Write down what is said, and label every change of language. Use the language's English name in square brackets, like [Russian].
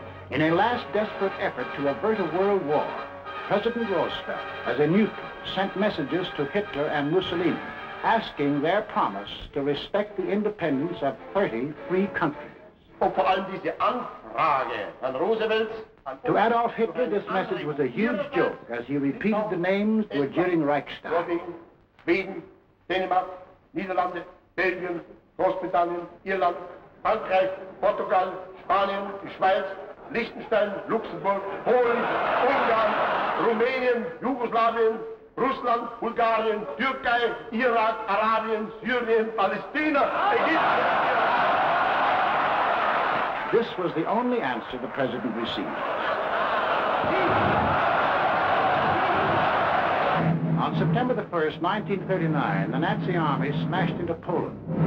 [English] In a last desperate effort to avert a world war, President Roosevelt, as a neutral, sent messages to Hitler and Mussolini, asking their promise to respect the independence of 30 free countries. To Adolf Hitler, this message was a huge joke as he repeated the names to a jeering Reichstag. [German] Schweden, Dänemark, Niederlande, Belgien, Großbritannien, Irland, Frankreich, Portugal, Spanien, die Schweiz, Liechtenstein, Luxemburg, Polen, Ungarn, Rumänien, Jugoslawien, Russland, Bulgarien, Türkei, Irak, Arabien, Syrien, Palästina, Ägypten. [English] This was the only answer the president received. On September the 1st, 1939, the Nazi army smashed into Poland.